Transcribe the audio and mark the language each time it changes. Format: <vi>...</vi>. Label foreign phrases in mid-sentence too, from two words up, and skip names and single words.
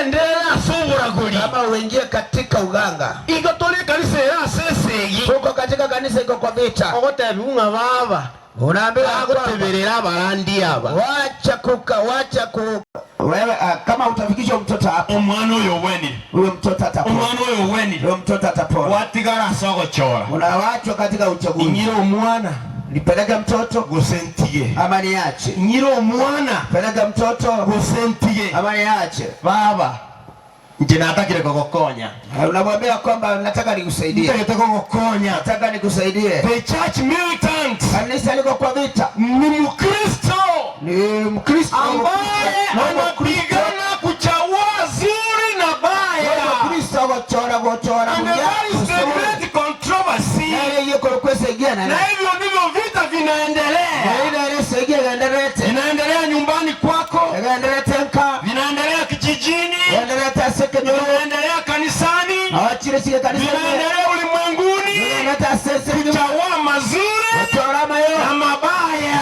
<guz>Endelea asubura guli.</guz> <sw>Kama uingie katika uganga.</sw> <guz>Igotole kanisa ya sese.</guz> <sw>Tuko katika kanisa iko kwa vita.</sw> <guz>Ogotebinga baba.</guz> <sw>Unaambiwa</sw> <guz>kuteberera barandi aba.</guz> <sw>Wacha ku wewe kama utafikisha mtoto hapo.</sw> <guz>Omwana oyo weni.</guz> <sw>Huyo mtoto atapona.</sw> <guz>Omwana oyo weni.</guz> <sw>Huyo mtoto atapona.</sw> <guz>Watigara sogo chora.</guz> <sw>Unawachwa katika uchaguzi.</sw> <guz>Nyiro omwana</guz> <sw>nipeleke mtoto</sw> <guz>gusentie.</guz> <sw>Ama niache.</sw> <guz>Nyiro omwana</guz> <sw>peleka mtoto</sw> <guz>gusentie.</guz> <sw>Ama niache.</sw> <guz>Baba nje natakire kukukonya.</guz> <sw>Unamwambia kwamba nataka nikusaidie. Nataka nikusaidie.</sw> <en>The church militant.</en> <sw>Kanisa liko kwa vita. Ni Mkristo. Ni Mkristo ambaye anapigana kuchagua zuri na baya.</sw> <guz>Mkristo gochora</guz> <en>great controversy.</en> <sw>Na hivyo ndivyo vita vinaendelea. Vinaendelea nyumbani kwako. Vinaendelea kijijini. Vinaendelea kanisani. Vinaendelea ulimwenguni. Kuchagua mazuri na mabaya.</sw>